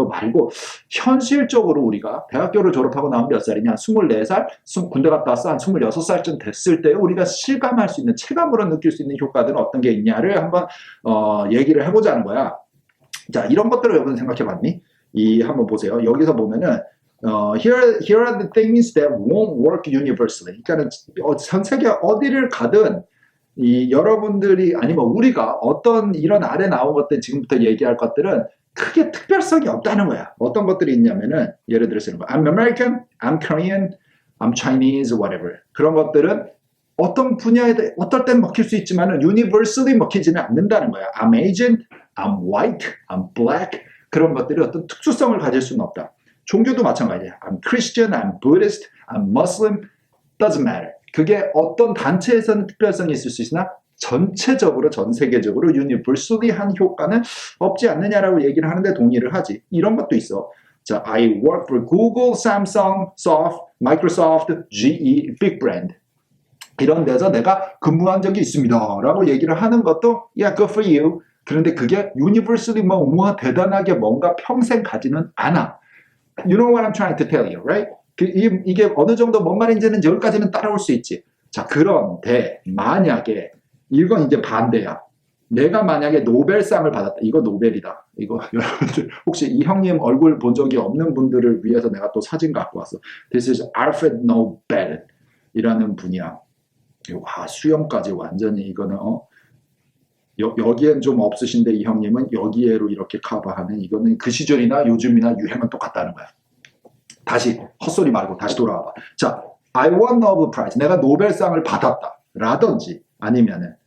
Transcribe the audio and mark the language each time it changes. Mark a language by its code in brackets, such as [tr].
[ko] 그거 말고 현실적으로 우리가 대학교를 졸업하고 나면 몇 살이냐, 24살, 군대 갔다 와서 한 26살쯤 됐을 때 우리가 실감할 수 있는, 체감으로 느낄 수 있는 효과들은 어떤 게 있냐를 한번 얘기를 해보자는 거야. 자, 이런 것들을 여러분 생각해봤니? 한번 보세요. 여기서 보면은 [en] here are the things that won't work universally. [ko] 그러니까 전 세계 어디를 가든 여러분들이, 아니면 우리가 어떤 이런 아래 나온 것들, 지금부터 얘기할 것들은 크게 특별성이 없다는 거야. 어떤 것들이 있냐면은, 예를 들어서 이런 거, [en] I'm American, I'm Korean, I'm Chinese, whatever. [ko] 그런 것들은 어떤 분야에 어떨 땐 먹힐 수 있지만은 universally 먹히지는 않는다는 거야. [en] I'm Asian, I'm white, I'm black. [ko] 그런 것들이 어떤 특수성을 가질 수는 없다. 종교도 마찬가지야. [en] I'm Christian, I'm Buddhist, I'm Muslim, doesn't matter. [ko] 그게 어떤 단체에서는 특별성이 있을 수 있으나 전체적으로, 전 세계적으로 universally 한 효과는 없지 않느냐라고 얘기를 하는데 동의를 하지. 이런 것도 있어. 자, [en] I work for Google, Samsung, Soft, Microsoft, GE, big brand. [ko] 이런 데서 내가 근무한 적이 있습니다 라고 얘기를 하는 것도 [en] yeah, good for you. [ko] 그런데 그게 universally 대단하게 뭔가 평생 가지는 않아. [en] You know what I'm trying to tell you, right? [ko] 이게 어느 정도 뭔 말인지는 여기까지는 따라올 수 있지. 자, 그런데 만약에 이건 이제 반대야. 내가 만약에 노벨상을 받았다. 이거 노벨이다. 이거 여러분들 혹시 이 형님 얼굴 본 적이 없는 분들을 위해서 내가 또 사진 갖고 왔어. [en] This is Alfred Nobel [ko] 이라는 분이야. 와, 수염까지 완전히 이거는 여기엔 좀 없으신데 이 형님은 여기에로 이렇게 커버하는, 이거는 그 시절이나 요즘이나 유행은 똑같다는 거야. 다시 헛소리 말고 다시 돌아와봐. 자, [en] I won Nobel Prize. [ko] 내가 노벨상을 받았다. 라든지 아니면은